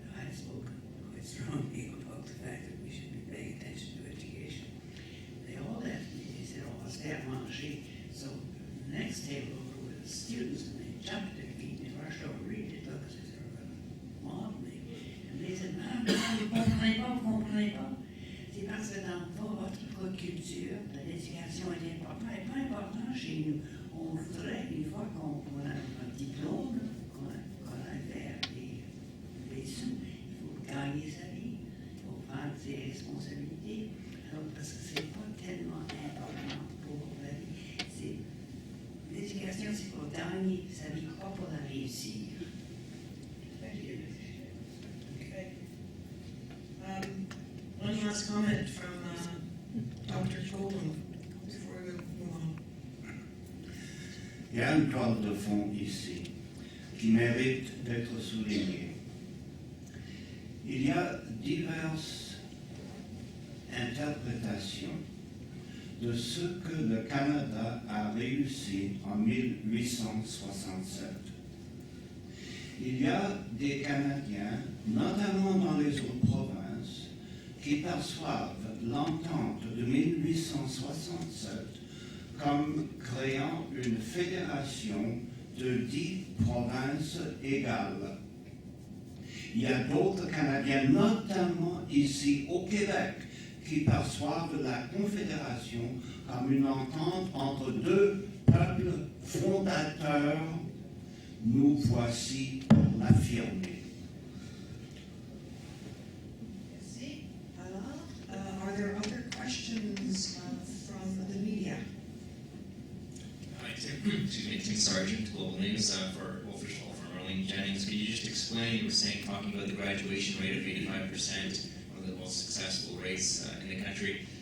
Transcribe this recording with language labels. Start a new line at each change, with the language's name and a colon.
English: I had spoken quite strongly about the fact that we should be paying attention to education. They all left me. They said, oh, I'll stay at Monshi. So the next table over were the students, and they jumped their feet, and they rushed over, read it, look, as if they were going to mob me. And they said,
French: Madame, vous comprenez pas. C'est parce que dans votre culture, l'éducation est importante. Elle n'est pas importante chez nous. On voudrait, une fois qu'on a un diplôme, qu'on a fait des sous, il faut gagner sa vie, il faut prendre ses responsabilités. Alors, parce que c'est pas tellement important pour la vie. L'éducation, c'est pour gagner sa vie, pas pour la réussir.
English: Okay. One last comment from Dr. Tolman before we move on.
French: Il y a une toile de fond ici qui mérite d'être soulignée. Il y a diverses interprétations de ce que le Canada a réussi en 1867. Il y a des Canadiens, notamment dans les autres provinces, qui perçoivent l'entente de 1867 comme créant une fédération de 10 provinces égales. Il y a d'autres Canadiens, notamment ici au Québec, qui perçoivent la Confédération comme une entente entre deux peuples fondateurs. Nous voici pour l'affirmer. Merci.
English: Alors, are there other questions from the media? Hi, Tim Sargent, Global News, for official from Arlene Jennings. Could you just explain, you were saying, talking about the graduation rate of 85%, one of the most successful rates in the country.